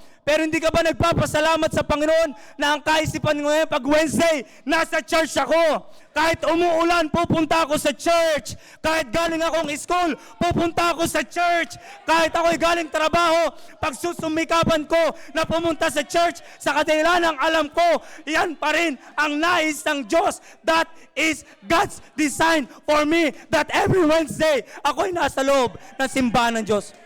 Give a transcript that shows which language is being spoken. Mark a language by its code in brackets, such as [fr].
[tl] Pero hindi ka ba nagpapasalamat sa Panginoon na ang kaisipan mo ngayon pag Wednesday, nasa church ako. Kahit umuulan, pupunta ako sa church. Kahit galing akong school, pupunta ako sa church. Kahit ako'y galing trabaho, pagsusumikapan ko na pumunta sa church, sa kadahilan ng alam ko, yan pa rin ang nais ng Diyos. [en] That is God's design for me. That every Wednesday, [tl] ako'y nasa loob ng simbahan ng Diyos.